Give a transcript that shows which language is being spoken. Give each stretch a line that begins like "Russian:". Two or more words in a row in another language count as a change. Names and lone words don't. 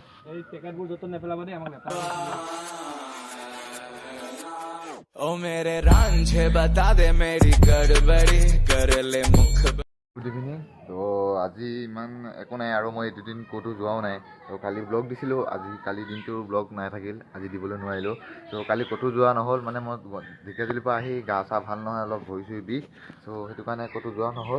Hindi: ओ मेरे रांझे बता दे मेरी गड़बड़ी कर ले मुख।
English: Good evening.
Assamese: তো আজি ইমান একো নাই আৰু মই দুদিন ক'তো যোৱাও নাই। তো কালি ব্লগ দিছিলোঁ, কালি দিনটো ব্লগ নাই থাকিল, আজি দিবলৈ নোৱাৰিলোঁ। তো কালি ক'তো যোৱা নহ'ল, মানে মই ঢেকীয়াজুলিৰ পৰা আহি গা চা ভাল নহয়, অলপ ভৰি চৰি বিষ। ত' সেইটো কাৰণে ক'তো যোৱা নহ'ল।